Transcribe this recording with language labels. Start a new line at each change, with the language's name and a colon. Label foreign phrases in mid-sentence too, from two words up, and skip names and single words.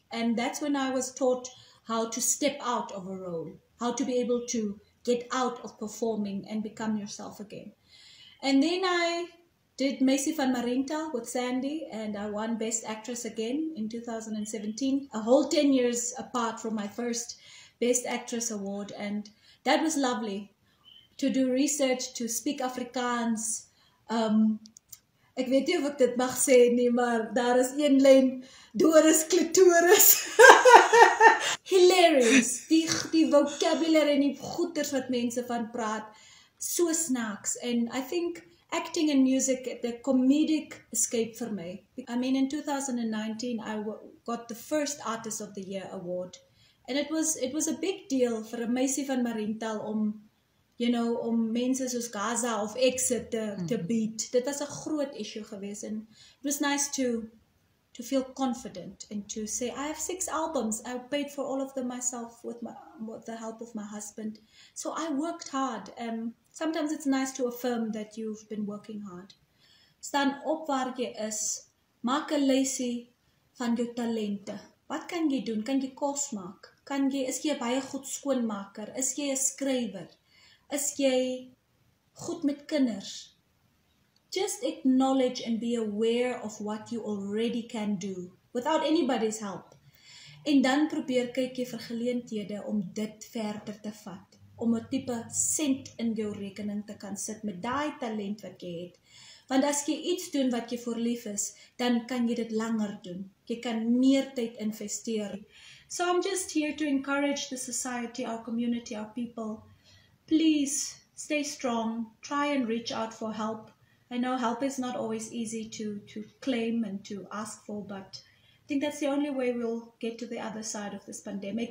English: And that's when I was taught how to step out of a role, how to be able to get out of performing and become yourself again. And then I did Macy van Marinta with Sandy, and I won Best Actress again in 2017, a whole 10 years apart from my first Best Actress award. And that was lovely, to do research, to speak Afrikaans.
Afrikaans: Ek weet nie of ek dit mag sê nie, maar daar is een lyn, Doris Clitoris. Hilarious, die vocabulary en die goeters wat mense van praat, so snaaks.
English: And I think acting and music, the comedic escape for me. I mean, in 2019, I got the first Artist of the Year award. And it was a big deal for a Macy van Marintal
Afrikaans: om mense soos Gaza of Exit te
English: beat.
Afrikaans: Dit was a groot issue geweest,
English: and it was nice to feel confident and to say, I have 6 albums. I paid for all of them myself with the help of my husband. So I worked hard. Sometimes it's nice to affirm that you've been working hard.
Afrikaans: Staan op waar jy is. Maak 'n lysie van jou talente. Wat kan jy doen? Kan jy kos maak? Is jy baie goed skoonmaker? Is jy 'n skrywer? Is jy goed met kinders?
English: just acknowledge and be aware of what you already can do without anybody's help.
Afrikaans: En dan probeer kyk jy vir geleenthede om dit verder te vat, om 'n tipe sent in jou rekening te kan sit met daai talent wat jy het. Want as jy iets doen wat jy voor lief is, dan kan jy dit langer doen. Jy kan meer tyd investeer.
English: So I'm just here to encourage the society, our community, our people. Please stay strong. Try and reach out for help. I know help is not always easy to claim and to ask for, but I think that's the only way we'll get to the other side of this pandemic.